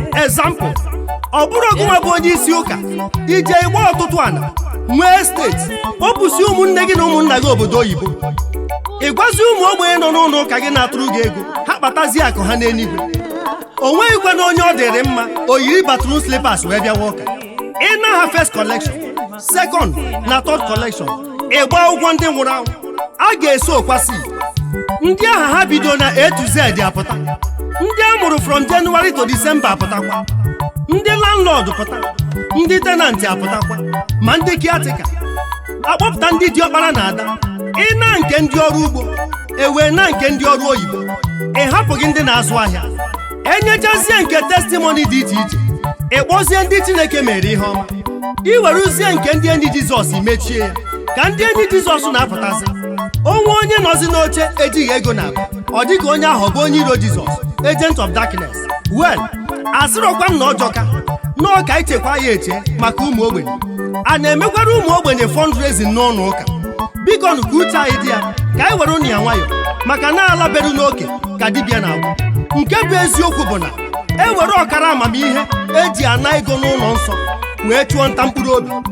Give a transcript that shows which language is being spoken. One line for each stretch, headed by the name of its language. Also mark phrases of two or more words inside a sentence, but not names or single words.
Igbo: Example, ọ bụrụ gị nwa bụ onye isi ụka, ije ịgba ọtụtụ ana, nwee steeti, o busi ụmụnne gị na ụmụnna gị obodo oyibo. Ị gwazi ụmụ ogbenye nọ n'ụlọ ụka gị na-atụrụ gị ego, ha kpatazie akụ ha n'eluigwe. O nweghịkwa na onye ọ dịrị mma, o yiri
English: bathroom slippers
Igbo: wee bịawa ụka. Ị na ha
English: first collection,
Igbo: second na
English: third collection,
Igbo: ị gba ụgwọ ndị nwụrụ anwụ, a ga-eso okwasị. Ndị ahụ ha bido na
English: A to Z
Igbo: apụta. Ndị a mụrụ
English: from January to December
Igbo: apụtakwa. Ndị landlord pụta. Ndị tenant apụtakwa. Ma ndị caretaker. Akpọpụta ndị diọkpara na ada. Ị na nke ndị ọrụ ugbo, e wee na nke ndị ọrụ oyibo. Ị hapụghị ndị na-azụ ahịa. Enyechazie nke testimony dị iche iche. Ị kpọzie ndị Chineke mere ihe ọma. Ị weruzie nke ndị enyi Jizọs mechie ya. Ka ndị enyi Jizọs na-apụtazi. Onwe onye nọzi n'oche ejighị ego na-abụ. Ọ dịka onye ahụ ọ bụ onye iro Jizọs,
English: agent of darkness. Well,
Igbo: asịrọkwa m na ọ jọka. Na ọ ka ichekwa ya eche maka ụmụ ogbenye. A na-emekwara ụmụ ogbenye fundraising n'ụlọ ụka? Biko nụ ka uche anyị dị ya, ka anyị were ụnụ ya nwayọ, maka na ala beru n'oke ka dibịa na-agwụ. Nke bụ eziokwu bụ na e were ọkara amamihe eji ana ego n'ụlọ nsọ wee chụọ nta mkpụrụ obi.